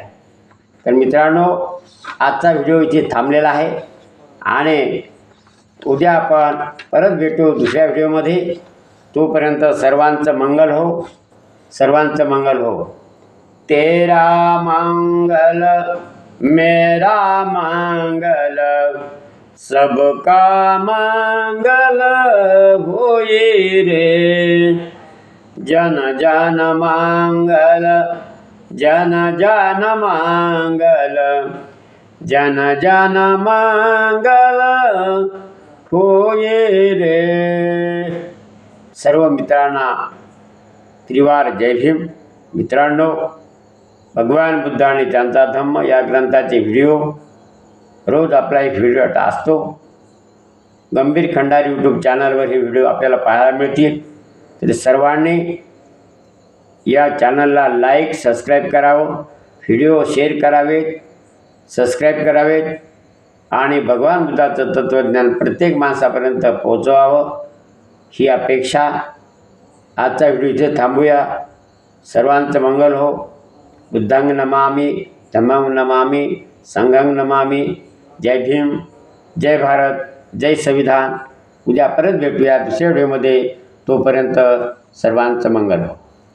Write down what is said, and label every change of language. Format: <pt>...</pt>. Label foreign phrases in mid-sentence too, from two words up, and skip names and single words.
<mr>तर मित्रांनो, आजचा व्हिडिओ इथे थांबलेला आहे, आणि उद्या आपण परत भेटू दुसऱ्या व्हिडिओमध्ये. तोपर्यंत सर्वांचं मंगल हो, सर्वांचं मंगल हो.</mr> <hi>तेरा मंगल मेरा मंगल सबका मंगल होई रे. जन जन मंगल जन जन मंगल जन जन मंगल होय रे.</hi> <mr>सर्व मित्रांना त्रिवार जय भीम. मित्रांनो, भगवान बुद्ध आणि त्यांचा धम्म या ग्रंथाचे व्हिडिओ रोज आपला एक व्हिडिओ असतो. गंभीर खंडारी यूट्यूब चॅनलवर हे व्हिडिओ आपल्याला पाहायला मिळतील. तर सर्वांनी या चॅनलला लाईक सबस्क्राईब करावं, व्हिडिओ शेअर करावेत, सबस्क्राईब करावेत आणि भगवान बुद्धाचं तत्त्वज्ञान प्रत्येक माणसापर्यंत पोहोचवावं ही अपेक्षा. आजचा व्हिडिओ इथे थांबूया. सर्वांचं मंगल हो.</mr> <pi>बुद्धांग नमामि, धम्मांग नमामि, संघांग नमामि.</pi> <mr>जय भीम, जय भारत, जय संविधान. उद्या परत भेटूया दुसऱ्या व्हिडिओमध्ये. तोपर्यंत सर्वांचं मंगल हो.</mr>